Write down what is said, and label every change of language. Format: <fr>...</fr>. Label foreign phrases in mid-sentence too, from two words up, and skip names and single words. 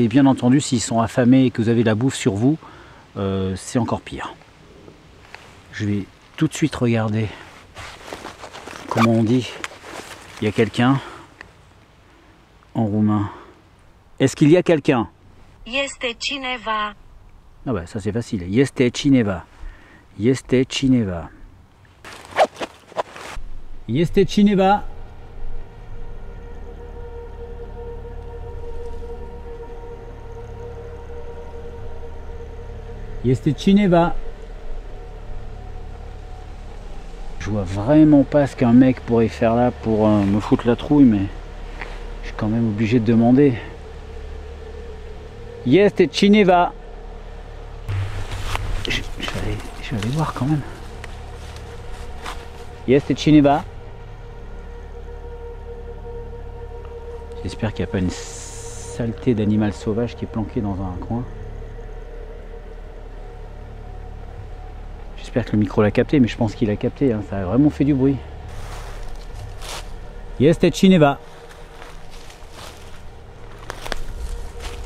<fr>Et bien entendu, s'ils sont affamés et que vous avez de la bouffe sur vous, c'est encore pire. Je vais tout de suite regarder. Comment on dit? Il y a quelqu'un en roumain. Est-ce qu'il y a quelqu'un?</fr> <ro>Este cineva.</ro> <fr>Ah bah ça c'est facile.</fr> <ro>Este cineva. Este cineva. Este cineva. Este cineva.</ro> <fr>Je vois vraiment pas ce qu'un mec pourrait faire là pour me foutre la trouille, mais je suis quand même obligé de demander.</fr> <ro>Este cineva.</ro> <fr>Je vais aller voir quand même.</fr> <ro>Este cineva.</ro> <fr>J'espère qu'il n'y a pas une saleté d'animal sauvage qui est planqué dans un coin. J'espère que le micro l'a capté, mais je pense qu'il a capté, hein. Ça a vraiment fait du bruit.</fr> <ro>Este cineva.</ro>